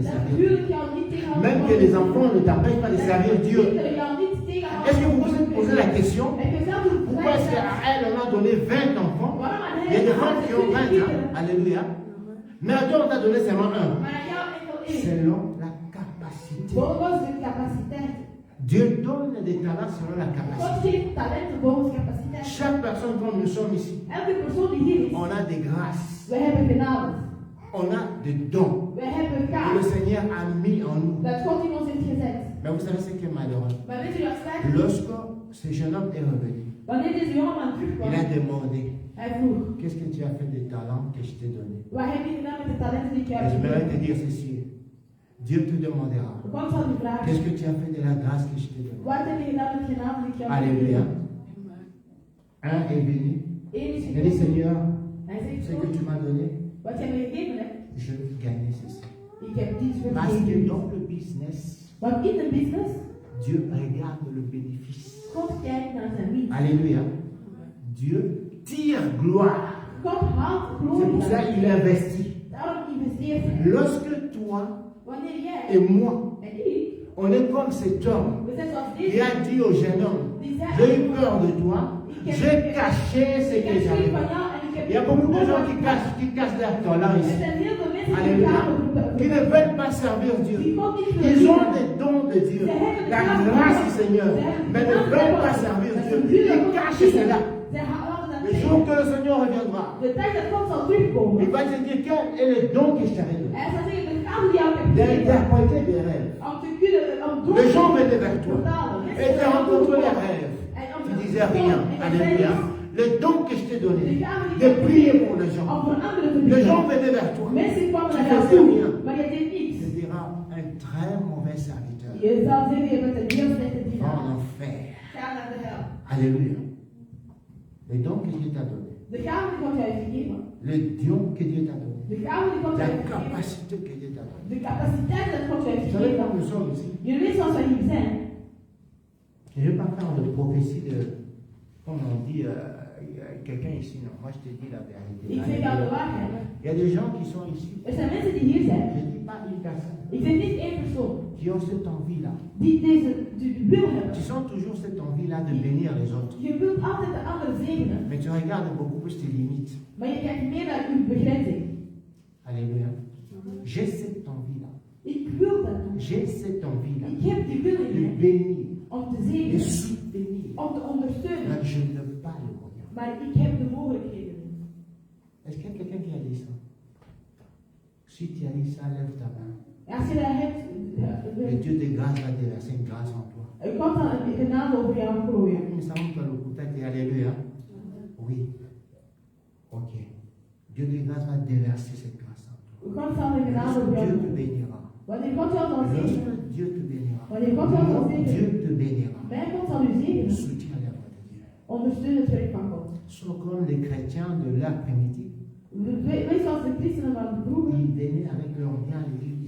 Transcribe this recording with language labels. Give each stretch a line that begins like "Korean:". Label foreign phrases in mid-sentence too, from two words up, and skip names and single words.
Dutch: Dat
French: servir Dieu.
Dutch: huwelijk jou niet tegenhoudt.
French: Même que les enfants ne t'empêchent pas de servir Dieu.
Dutch: Kinderen jou niet tegenhouden.
French: Est-ce que vous vous êtes posé la question?
Dutch: Heb je zelf een
French: Pourquoi est-ce qu'à elle, on a donné 20 enfants?
Dutch: Waarom aan
French: Il y a des
Dutch: hem
French: femmes qui ont 20 ans. Alléluia. Mais à toi, on t'a donné seulement un.
Dutch: Maar aan jou enkel één.
French: Selon la capacité.
Dutch: Volgens de capaciteit.
French: Dieu donne des talents selon la
Dutch: God
French: capacité.
Dutch: geeft talenten volgens capaciteit.
French: Chaque personne, comme nous sommes ici,
Dutch: Elke persoon die hier is,
French: on a des grâces.
Dutch: we hebben genade.
French: On a des dons
Dutch: We hebben
French: que le
Dutch: gaven.
French: Seigneur a mis en nous.
Dutch: Dat God in ons heeft gezet.
French: Mais vous savez ce qui est malheureux?
Dutch: Maar weet u wat spijt?
French: Lorsque ce jeune homme est revenu,
Dutch: Wanneer deze jongeman terugkwam,
French: il a demandé,
Dutch: hij vroeg,
French: qu'est-ce que tu as fait des talents que je t'ai donnés?
Dutch: wat heb je gedaan met de talenten die ik jou
French: Et je
Dutch: heb
French: voudrais te
Dutch: gegeven?
French: dire ceci. Dieu te demandera,
Dutch: God zal u vragen,
French: qu'est-ce que tu as fait de la grâce que je t'ai donnée?
Dutch: wat heb je gedaan met de genade die ik jou heb
French: Alléluia.
Dutch: gegeven?
French: Un est venu,
Dutch: Eén is
French: Il a dit,
Dutch: gekomen.
French: Seigneur,
Dutch: Hij zegt,
French: ce que tu m'as donné,
Dutch: wat jij me gegeven hebt,
French: je veux gagner ceci.
Dutch: ik heb dit
French: Parce que
Dutch: vergeven.
French: dans le business,
Dutch: Want in de business,
French: Dieu regarde le bénéfice.
Dutch: God kijkt naar zijn winst.
French: Alléluia. Dieu tire gloire.
Dutch: God haalt
French: C'est
Dutch: glorie
French: pour ça
Dutch: uit.
French: qu'il investit.
Dutch: Daarom investeert hij.
French: Lorsque toi
Dutch: Wanneer jij
French: et moi,
Dutch: en ik,
French: on est comme cet homme
Dutch: we zijn zoals
French: qui
Dutch: deze,
French: a dit au jeune homme,
Dutch: die zei,
French: j'ai eu peur de toi, j'ai caché ce
Dutch: ik
French: que
Dutch: heb schrik
French: j'avais.
Dutch: van jou en ik heb
French: Il y a beaucoup de gens qui cachent leur talent
Dutch: Er
French: ici.
Dutch: zijn heel veel mensen die
French: Alléluia.
Dutch: gaan
French: Qui ne veulent pas servir Dieu.
Dutch: die God niet
French: Ils
Dutch: willen
French: ont
Dutch: dienen.
French: des dons de Dieu, la grâce du Seigneur, mais ne veulent pas servir Dieu. Ils cachent cela.
Dutch: Zij houden dat
French: Le
Dutch: tegen.
French: jour que le Seigneur reviendra,
Dutch: De tijd dat God zal terugkomen.
French: il va te dire quel est le don que je t'avais donné.
Dutch: Hij zal zeggen, de gave die jou hebt gegeven,
French: D'interpréter des rêves.
Dutch: om te kunnen, om door
French: Les gens
Dutch: te
French: venaient vers toi
Dutch: vertalen.
French: et tu rencontré les rêves.
Dutch: En om
French: Tu
Dutch: te
French: disais rien.
Dutch: en
French: Alléluia. Le don que je t'ai
Dutch: de
French: donné,
Dutch: gave die
French: de
Dutch: jou hebt
French: prier
Dutch: gegeven,
French: pour les gens.
Dutch: om voor anderen te
French: Les gens
Dutch: bidden.
French: venaient vers toi.
Dutch: Mensen kwamen
French: Tu
Dutch: naar jou
French: faisais
Dutch: toe,
French: rien.
Dutch: maar je deed niets.
French: Tu diras un très mauvais serviteur.
Dutch: Je zou zeggen, je bent een heel slechte
French: Va
Dutch: dienaar.
French: en enfer.
Dutch: Ga naar de hel.
French: Alléluia. Le don que Dieu t'a donné.
Dutch: De gave die God jou heeft gegeven.
French: Le don que Dieu t'a donné.
Dutch: De gave die God
French: La
Dutch: jou heeft gegeven.
French: capacité que Dieu t'a donnée.
Dutch: De capaciteit dat God jou heeft
French: Vous savez quand
Dutch: gegeven.
French: nous sommes ici,
Dutch: Jullie weten zoals wij hier zijn.
French: je ne vais pas faire de prophétie de, comme on dit, quelqu'un ici, non, moi je te dis la vérité.
Dutch: Ik zeg jou de waarheid.
French: Il y a des gens qui sont ici,
Dutch: Er zijn mensen die hier zijn.
French: je ne dis pas une personne,
Dutch: Ik zeg niet één persoon.
French: qui ont cette envie-là.
Dutch: Die deze die wil hebben.
French: Qui ont toujours cette envie-là de bénir les autres.
Dutch: Je wilt altijd de ander zegenen,
French: Mais tu regardes beaucoup plus tes limites.
Dutch: maar je kijkt meer naar uw begrenzing.
French: Alléluia. J'ai cette envie-là.
Dutch: Ik wil dat doen.
French: J'ai cette envie-là
Dutch: Ik heb die wil in
French: de
Dutch: mij
French: bénir,
Dutch: om te
French: de
Dutch: zegenen,
French: soutenir.
Dutch: om te ondersteunen,
French: Mais je n'ai pas le moyen.
Dutch: maar ik heb de mogelijkheden.
French: Est-ce qu'il y a quelqu'un qui a dit ça? Si tu as dit ça, lève ta main.
Dutch: En als je dat hebt,
French: Le Dieu de grâce va déverser une grâce en toi.
Dutch: God zal een genade over jou gooien.
French: Nous savons que le contact est Alléluia. Oui. Ok. Dieu de grâce va déverser cette grâce en toi.
Dutch: God zal een genade over jou
French: Dieu te
Dutch: gooien.
French: bénira.
Dutch: Wanneer God jou zal zegenen,
French: Lorsque Dieu te bénira.
Dutch: wanneer God jou zal
French: Dieu
Dutch: zegenen,
French: te bénira.
Dutch: mijn God zal u zegenen,
French: Soutiens l'œuvre de Dieu.
Dutch: ondersteun het werk van God.
French: Sois comme les chrétiens de l'ère primitive.
Dutch: Wees zoals de christenen van vroeger,
French: Ils venaient avec leur bien à l'église.